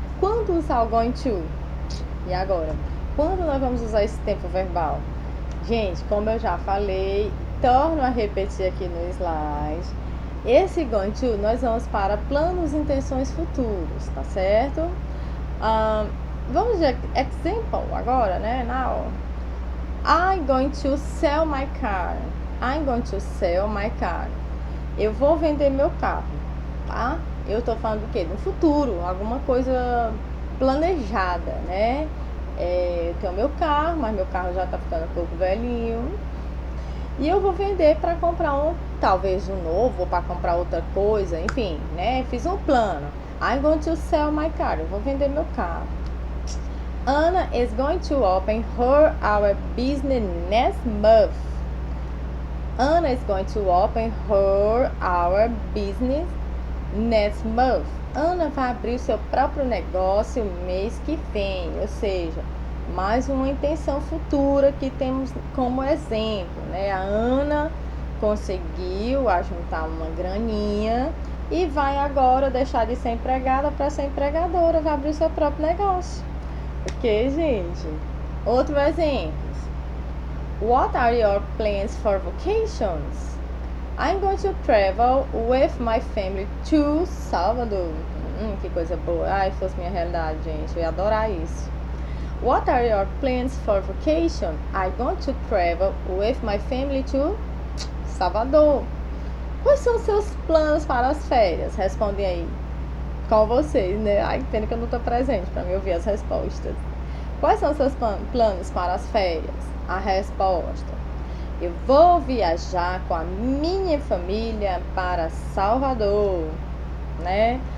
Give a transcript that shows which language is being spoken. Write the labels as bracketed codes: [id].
[pt] Quando usar o going to? E agora? Quando nós vamos usar esse tempo verbal? Gente, como eu já falei, torno a repetir aqui no slide. Esse going to nós vamos para planos e intenções futuros, tá certo? Vamos de example agora, né? [en] Now, I'm going to sell my car. I'm going to sell my car. [pt] Eu vou vender meu carro, tá? Eu tô falando do quê? No futuro, alguma coisa planejada, né? Eu tenho meu carro, mas meu carro já tá ficando um pouco velhinho. E eu vou vender para comprar talvez um novo, ou para comprar outra coisa, enfim, né? Fiz um plano. [en] I'm going to sell my car. [pt] Eu vou vender meu carro. [en] Anna is going to open our business next month. Anna is going to open our business next month. [pt] Ana vai abrir o seu próprio negócio mês que vem, ou seja, mais uma intenção futura que temos como exemplo, né? A Ana conseguiu ajuntar uma graninha e vai agora deixar de ser empregada para ser empregadora, vai abrir o seu próprio negócio. Ok, gente? Outro exemplo. [en] What are your plans for vacations? I'm going to travel with my family to Salvador. [pt] Que coisa boa. Ai, se fosse minha realidade, gente, eu ia adorar isso. [en] What are your plans for vacation? I'm going to travel with my family to Salvador. [pt] Quais são os seus planos para as férias? Respondem aí com vocês, né? Ai, pena que eu não estou presente para me ouvir as respostas. Quais são os seus planos para as férias? A resposta: eu vou viajar com a minha família para Salvador, né?